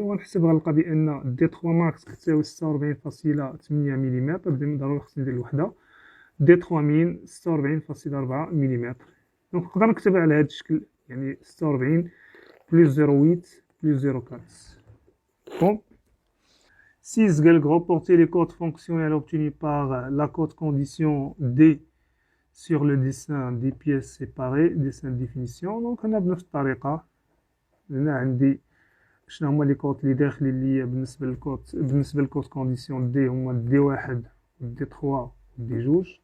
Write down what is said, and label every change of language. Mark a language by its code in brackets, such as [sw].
[ar] ونحسب غنلقى بان دي 3 ماكس كتساوي 46.8 مليمتر، ضروري خصني ندير الوحده. دي 3 مين 46.4 مليمتر. دونك نقدر نكتبها على هذا الشكل، يعني 46 بلس 0.8 بلس 0.4. بون 6 قالك [fr] reporter les codes fonctionnels obtenus par la code condition D sur le dessin des pièces séparées, dessin de définition. [ar] دونك هنا بنفس الطريقة هنا عندي شنو هما لي كود اللي داخلين ليا بالنسبة للكود كونديسيون دي هما دي واحد دي 3 دي جوج.